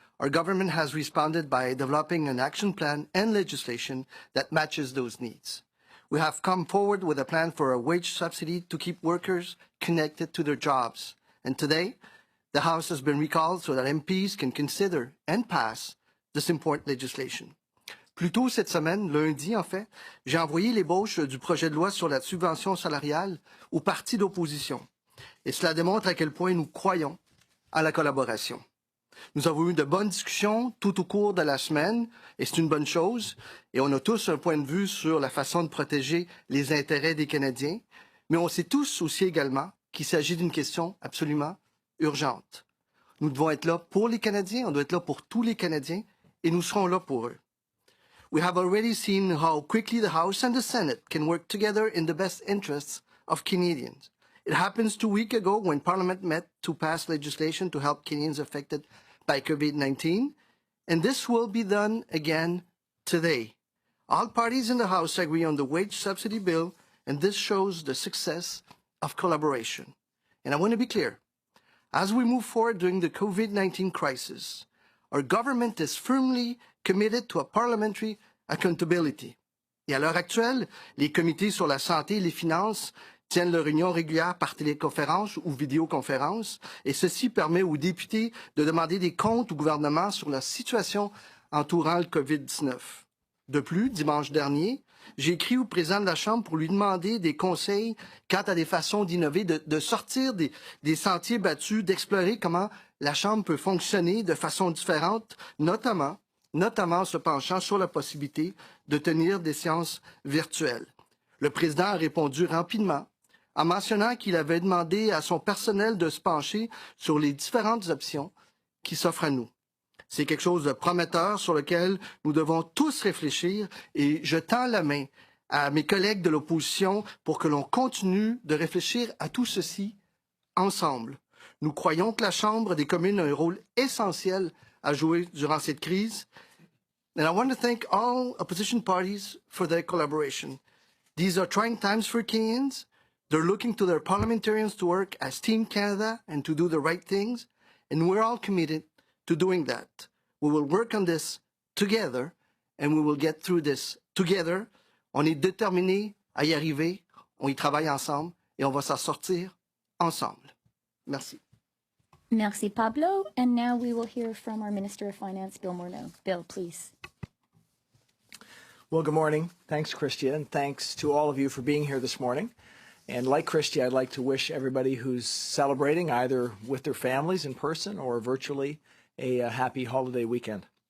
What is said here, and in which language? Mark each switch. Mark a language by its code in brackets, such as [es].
[en] Our government has responded by developing an action plan and legislation that matches those needs. We have come forward with a plan for a wage subsidy to keep workers connected to their jobs. And today, the House has been recalled so that MPs can consider and pass this important legislation. [fr] Plus tôt cette semaine, lundi en fait, j'ai envoyé l'ébauche du projet de loi sur la subvention salariale aux partis d'opposition. Et cela démontre à quel point nous croyons à la collaboration. Nous avons eu de bonnes discussions tout au cours de la semaine, et c'est une bonne chose. Et on a tous un point de vue sur la façon de protéger les intérêts des Canadiens. Mais on sait tous aussi également qu'il s'agit d'une question absolument urgente. Nous devons être là pour les Canadiens, on doit être là pour tous les Canadiens, et nous serons là pour eux. [en] We have already seen how quickly the House and the Senate can work together in the best interests of Canadians. It happens 2 weeks ago when Parliament met to pass legislation to help Kenyans affected by COVID-19, and this will be done again today. All parties in the House agree on the wage subsidy bill, and this shows the success of collaboration. And I want to be clear, as we move forward during the COVID-19 crisis, our government is firmly committed to a parliamentary accountability. [fr] Et à l'heure actuelle, les comités sur la santé et les finances tiennent leurs réunions régulières par téléconférence ou vidéoconférence, et ceci permet aux députés de demander des comptes au gouvernement sur la situation entourant le COVID-19. De plus, dimanche dernier, j'ai écrit au président de la Chambre pour lui demander des conseils quant à des façons d'innover, de sortir des sentiers battus, d'explorer comment la Chambre peut fonctionner de façon différente, notamment en se penchant sur la possibilité de tenir des séances virtuelles. Le président a répondu rapidement en mentionnant qu'il avait demandé à son personnel de se pencher sur les différentes options qui s'offrent à nous. C'est quelque chose de prometteur sur lequel nous devons tous réfléchir et je tends la main à mes collègues de l'opposition pour que l'on continue de réfléchir à tout ceci ensemble. Nous croyons que la Chambre des communes a un rôle essentiel à jouer durant cette crise. [en] And I want to thank all opposition parties for their collaboration. These are trying times for Kenyans. They're looking to their parliamentarians to work as Team Canada and to do the right things. And we're all committed to doing that. We will work on this together and we will get through this together. [fr] On est déterminés à y arriver. On y travaille ensemble et on va s'en sortir ensemble. Merci. Merci, Pablo. [en] And now we will hear from our Minister of Finance, Bill Morneau. Bill, please. Well, good morning. Thanks, Christia, and thanks to all of you for being here this morning. And like Christia, I'd like to wish everybody who's celebrating, either with their families in person or virtually, a happy holiday weekend.